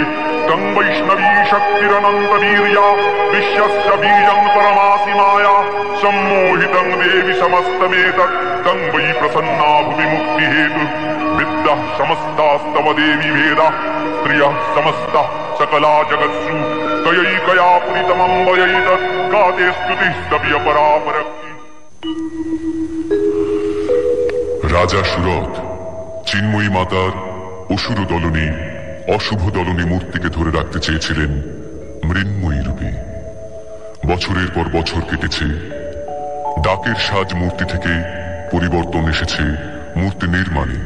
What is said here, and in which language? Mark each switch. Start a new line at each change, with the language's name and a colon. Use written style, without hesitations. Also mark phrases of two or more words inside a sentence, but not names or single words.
Sanskrit: तं वैष्णवी शक्तिरनन्तवीर्या विश्वस्य बीजं परमासि माया सम्मोहितं देवि समस्तमेतत् तं वै प्रसन्ना भुवि मुक्तिहेतुः विद्याः समस्तास्तव देवी वेदाः स्त्रियः समस्ता सकला जगत्सु तयैकया पुरितमम्बयैतत् गाते स्तुतिः स्तव्यपरापरक्ति।
Bangla: রাজা সুরত চিন্ময়ী মাতার অসুর দলনী অশুভ দলনী মূর্তিকে ধরে রাখতে চেয়েছিলেন মৃন্ময়ী রূপে। বছরের পর বছর কেটেছে, ডাকের সাজ মূর্তি থেকে পরিবর্তন এসেছে মূর্তি নির্মাণে।